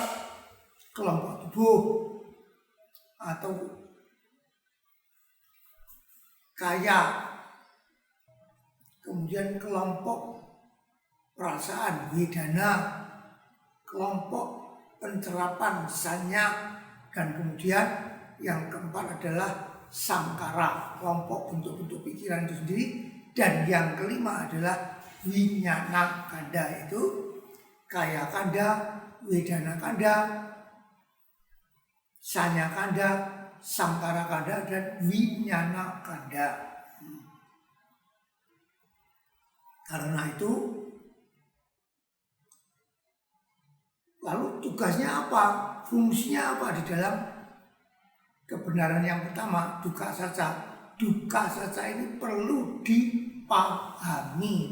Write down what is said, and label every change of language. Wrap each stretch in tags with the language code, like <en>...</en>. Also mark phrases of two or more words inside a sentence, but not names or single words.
<id>Kelompok tubuh atau kaya, kemudian kelompok perasaan wedana, kelompok pencerapan sanya, dan kemudian yang keempat adalah sangkara, kelompok bentuk-bentuk pikiran itu sendiri. Dan yang kelima adalah</id> <pi>winyana kanda, itu kaya kanda, wedana kanda, sanya kanda, sangkara kanda, dan winyana kanda.</pi> <id>Karena itu, lalu tugasnya apa? Fungsinya apa di dalam kebenaran yang pertama,</id> <pi>duka saca? Duka saca</pi> <id>ini perlu dipahami.</id>